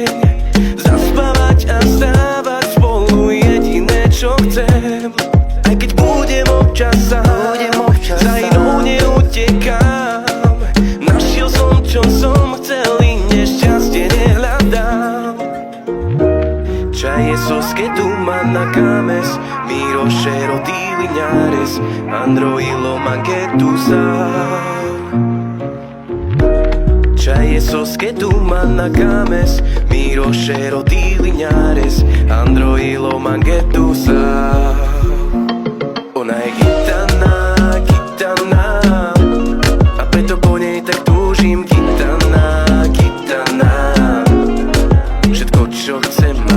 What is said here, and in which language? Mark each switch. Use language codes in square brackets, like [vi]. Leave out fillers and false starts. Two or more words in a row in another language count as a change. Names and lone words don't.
[sk] Zaspávať a vstávať spolu jediné, čo chcem. Aj keď budem občas sám, za inou neutekám. Našiel som, čo som chcel, i nešťastie nehľadám. [rom] Čaje soske tu ma na kames, Miro Šero Diliñares, Androilo Mangetusa. Čaje soske tu ma na kames, Miro Šero Diliñares, Androilo Mangetusa. [sk] Ona je gitana, gitana, a preto po nej tak túžim. Gitana, gitana, všetko čo chcem.